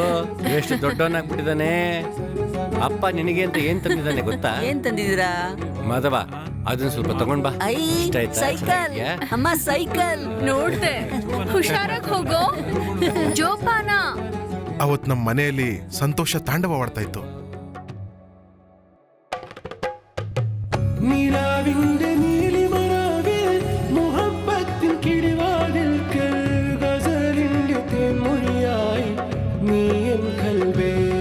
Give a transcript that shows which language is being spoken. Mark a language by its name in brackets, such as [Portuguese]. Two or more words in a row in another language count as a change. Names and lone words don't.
[Kannada] ಎಷ್ಟು ದೊಡ್ಡವನಾಗ್ಬಿಟ್ಟಿದ್ದಾನೆ. ಅಪ್ಪ ನಿನಗೆ ಅಂತ ಏನ್ ತಂದಿದ್ದಾನೆ ಗೊತ್ತಾ? ಏನ್ ತಂದಿದ್ದೀರಾ? ಮಾಧವ, ಅದನ್ನ ಸ್ವಲ್ಪ ತಗೊಂಡ್ ಬಾ. ಐ, ಇಷ್ಟ ಆಯ್ತಾ? ಸೈಕಲ್. ಚೆನ್ನಾಗಿದ್ಯಾ? ಅಮ್ಮ, ಸೈಕಲ್. ನೋಡ್ದೆ, ಹುಷಾರಾಗಿ ಹೋಗೋ. ಜೋಪಾನ. ಅವತ್ ನಮ್ಮ ಮನೆಯಲ್ಲಿ ಸಂತೋಷ ತಾಂಡವವಾಡ್ತಾ ಇತ್ತು. [Malayalam] നിലാവിന്റെ നീലിമരാവിൽ മുഹബത്തിൻ കിളിവാതിൽക്കൽ ഗസലിന്റെ തേൻമൊഴിയായി നീ എൻ കൽവേ.